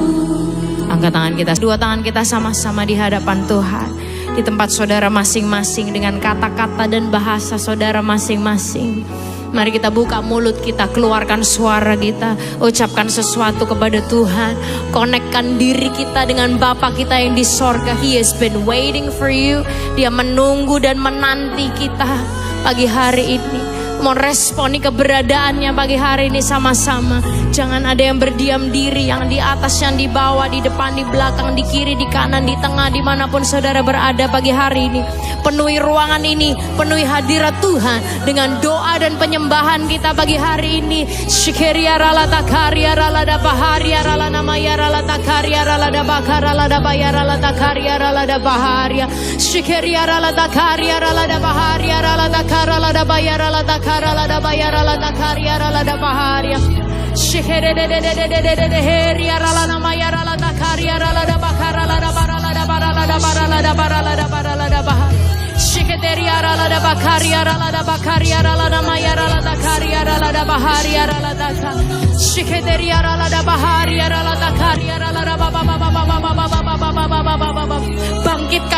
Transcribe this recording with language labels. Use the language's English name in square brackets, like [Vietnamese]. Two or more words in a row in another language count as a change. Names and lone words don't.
[Indonesian] Angkat tangan kita, dua tangan kita sama-sama di hadapan Tuhan. Di tempat saudara masing-masing dengan kata-kata dan bahasa saudara masing-masing. Mari kita buka mulut kita, keluarkan suara kita, ucapkan sesuatu kepada Tuhan. Konekkan diri kita dengan Bapa kita yang di sorga. [English] He has been waiting for you. [Indonesian] Dia menunggu dan menanti kita pagi hari ini. Mau responi keberadaannya pagi hari ini sama-sama. Jangan ada yang berdiam diri, yang di atas, yang di bawah, di depan, di belakang, di kiri, di kanan, di tengah, dimanapun saudara berada pagi hari ini. Penuhi ruangan ini, penuhi hadirat Tuhan dengan doa dan penyembahan kita pagi hari ini. Shikeria rala takaria rala da baharia rala namaya rala takaria rala da bakara rala da bayara rala takaria rala da baharia. Shikeria rala takaria rala da baharia rala takara rala da bayara rala takara rala da bayara rala takaria rala da baharia. Shikere de heria rala namaya rala takaria rala da bakara rala da barala da barala da barala da barala da barala da baharia. Shiketeria rala da bakaria rala da bakaria rala da maya rala da karia rala da baharia rala da ka. Shiketeria rala da baharia rala da karia rala da baba baba baba baba baba baba baba baba.